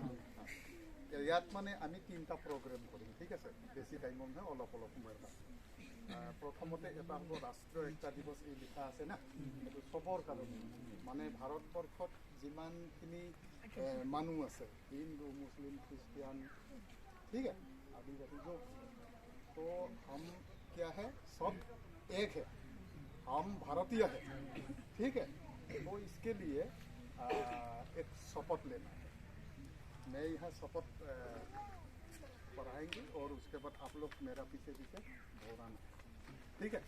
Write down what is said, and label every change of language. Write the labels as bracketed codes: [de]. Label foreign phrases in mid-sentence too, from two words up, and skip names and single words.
[as] ইয়াত মানে আমি 3টা প্ৰগ্ৰাম কৰিম, ঠিক আছে? বেছি টাইম নহয়, অলপ অলপ সময়ৰ কাৰণে। প্ৰথমতে এটা হ'ব ৰাষ্ট্ৰীয় একতা দিৱস, এই লিখা আছে না, এইটো চবৰ কাৰণে, মানে ভাৰতবৰ্ষত যিমানখিনি মানুহ আছে, হিন্দু মুছলিম খ্ৰীষ্টিয়ান, [hi] ठीक है, आदिवासी जो, तो हम क्या है, सब एक है, हम भारतीय है, ठीक है? तो इसके लिए एक शपथ लेना है। मैं यहाँ शपथ पढ़ाएंगे और उसके बाद आप लोग मेरा पीछे पीछे दोहराना, ठीक है?